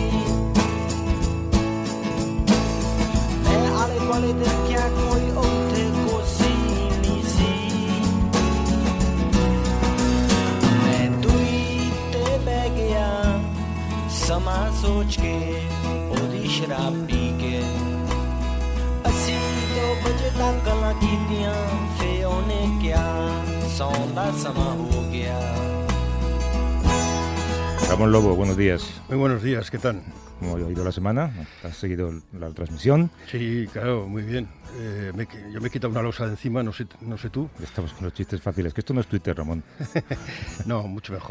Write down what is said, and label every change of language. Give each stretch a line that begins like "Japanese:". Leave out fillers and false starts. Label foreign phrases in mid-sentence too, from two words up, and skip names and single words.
Punjabi: ਮੈਂ ਆਲੇ ਦੁਆਲੇ ਦੇਖਿਆ ਕੋਈ ਉੱਥੇ ਕੋਸੀ ਨਹੀਂ ਸੀ ਮੈਂ ਦੂਈ ਤੇ ਬਹਿ ਗਿਆ ਸਮਾਂ ਸੋਚ ਕੇ ਉਹਦੀ ਸ਼ਰਾਬ ਪੀ ਕੇ ਅਸੀਂ 2 ਵਜੇ ਤੱਕ ਗੱਲਾਂ ਕੀਤੀਆਂ ਫੇ ਉਹਨੇ ਕਿਹਾ ਸੌਣ ਦਾ ਸਮਾਂ ਹੋ ਗਿਆ
Spanish: Ramón Lobo, buenos días. Muy buenos días, ¿qué tal? ¿Cómo ha ido la semana? ¿Has seguido la transmisión? Sí, claro, muy bien. Yo me he quitado una losa de encima, no sé tú. Estamos con los chistes fáciles, que esto no es Twitter, Ramón. No, mucho mejor.